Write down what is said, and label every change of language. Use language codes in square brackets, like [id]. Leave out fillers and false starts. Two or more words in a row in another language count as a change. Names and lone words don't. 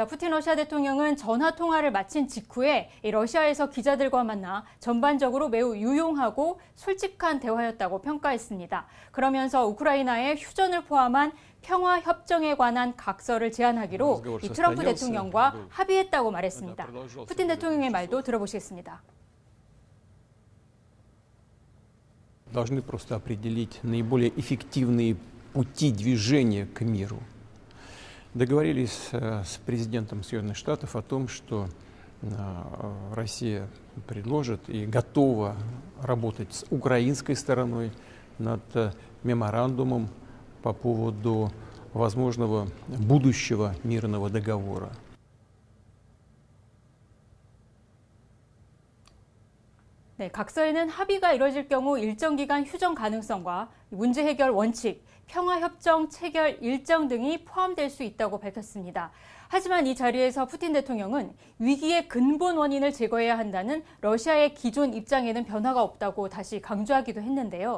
[ko] 푸틴 러시아 대통령은 전화 통화를 마친 직후에 러시아에서 기자들과 만나 전반적으로 매우 유용하고 솔직한 대화였다고 평가했습니다. 그러면서 우크라이나의 휴전을 포함한 평화 협정에 관한 각서를 제안하기로 이 트럼프 대통령과 합의했다고 말했습니다. 푸틴 대통령의 말도 들어보시겠습니다. [ru] Должны просто определить наиболее эффективные пути движения к миру. Договорились с президентом Соединенных Штатов о том, что Россия предложит и готова работать с украинской стороной над меморандумом по поводу возможного будущего мирного договора. [ko] 네, 각서에는 합의가 이뤄질 경우 일정 기간 휴전 가능성과 문제 해결 원칙, 평화협정 체결 일정 등이 포함될 수 있다고 밝혔습니다. 하지만 이 자리에서 푸틴 대통령은 위기의 근본 원인을 제거해야 한다는 러시아의 기존 입장에는 변화가 없다고 다시 강조하기도 했는데요.